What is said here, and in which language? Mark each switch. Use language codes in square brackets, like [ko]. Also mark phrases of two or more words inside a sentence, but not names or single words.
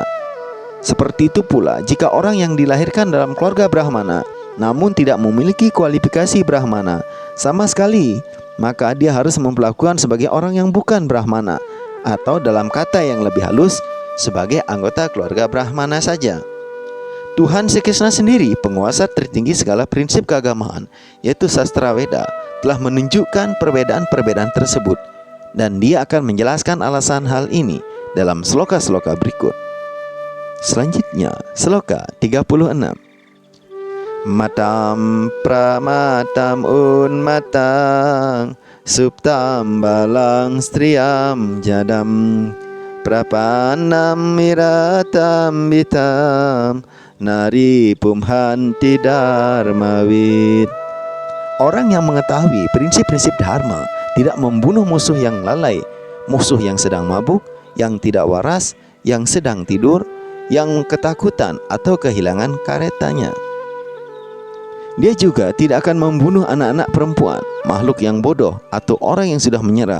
[id] Seperti itu pula jika orang yang dilahirkan dalam keluarga Brahmana namun tidak memiliki kualifikasi Brahmana, sama sekali, maka dia harus memperlakukan sebagai orang yang bukan Brahmana, atau dalam kata yang lebih halus, sebagai anggota keluarga Brahmana saja. Tuhan Sri Krishna sendiri, penguasa tertinggi segala prinsip keagamaan, yaitu sastra Weda, telah menunjukkan perbedaan-perbedaan tersebut, dan dia akan menjelaskan alasan hal ini dalam sloka-sloka berikut. Selanjutnya, sloka 36. [sa] Matam pramatam unmatang suptam balang striyam jadam prapanam miratam bitam nari pumhanti dharmawid. [id] Orang yang mengetahui prinsip-prinsip dharma tidak membunuh musuh yang lalai, musuh yang sedang mabuk, yang tidak waras, yang sedang tidur, yang ketakutan atau kehilangan karetanya. Dia juga tidak akan membunuh anak-anak perempuan, makhluk yang bodoh, atau orang yang sudah menyerah.